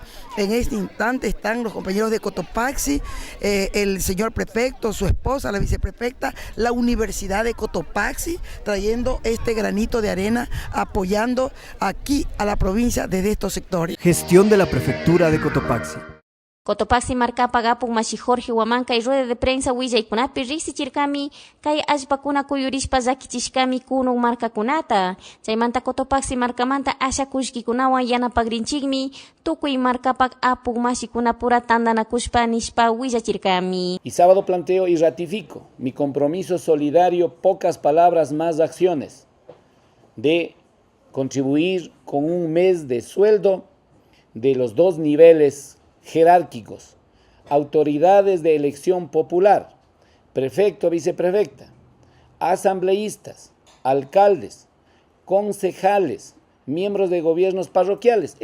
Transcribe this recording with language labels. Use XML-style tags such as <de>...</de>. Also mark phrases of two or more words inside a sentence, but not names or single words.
<es>En este instante están los compañeros de Cotopaxi, el señor prefecto, su esposa, la viceprefecta, la Universidad de Cotopaxi, trayendo este granito de arena, apoyando aquí a la provincia desde estos sectores. Gestión de la Prefectura de Cotopaxi.</es> <qu>Cotopaxi marcapa gapuk mashi Jorge Huamanca y</qu> <es>rueda de prensa</es> <qu>willaykunapi riksichirkami kay allpakuna kuyurishpa llakichishkami kunuk marcakunata. Chaymanta Cotopaxi marcamanta asha kushkikunawan yanapagrinchikmi tukuy marcapak apuk mashikuna pura tandanakushpa nishpa willachirkami.</qu> <es>Y sábado planteo y ratifico mi compromiso solidario, pocas palabras más acciones, de contribuir con un mes de sueldo de los dos niveles jerárquicos, autoridades de elección popular, prefecto, viceprefecta, asambleístas, alcaldes, concejales, miembros de gobiernos parroquiales.</es>